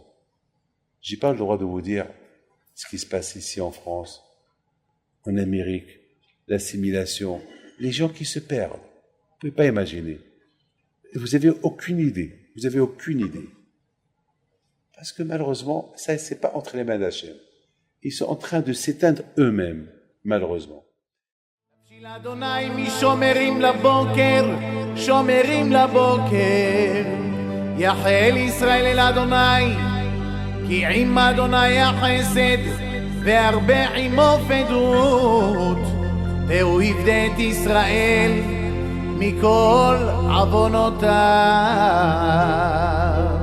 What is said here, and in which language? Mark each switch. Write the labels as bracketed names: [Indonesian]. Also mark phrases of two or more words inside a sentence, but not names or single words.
[French] J'ai pas le droit de vous dire ce qui se passe ici en France, en Amérique, l'assimilation, les gens qui se perdent. Vous pouvez pas imaginer. Vous avez aucune idée. Vous avez aucune idée. Parce que malheureusement, ça, c'est pas entre les mains d'Hachem. Ils sont en train de s'éteindre eux-mêmes, malheureusement. [Hebrew] יחל ישראל אל אדוני, כי עם אדוני החסד, והרבה עמו פדות, והוא יפדה את ישראל מכל עוונותיו.